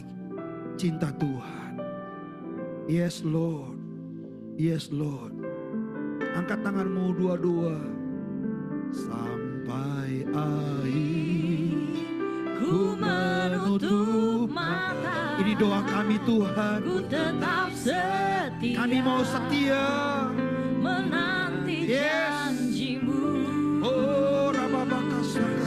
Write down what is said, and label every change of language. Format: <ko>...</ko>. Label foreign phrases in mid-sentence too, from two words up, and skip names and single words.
<id>Cinta Tuhan.</id> <en>Yes Lord. Yes Lord.</en> <id>Angkat tanganmu dua-dua. Sampai akhir ku menutup mata. Ini doa kami Tuhan. Ku tetap setia. Kami mau setia menanti janjimu. Oh Rababakasa.</id>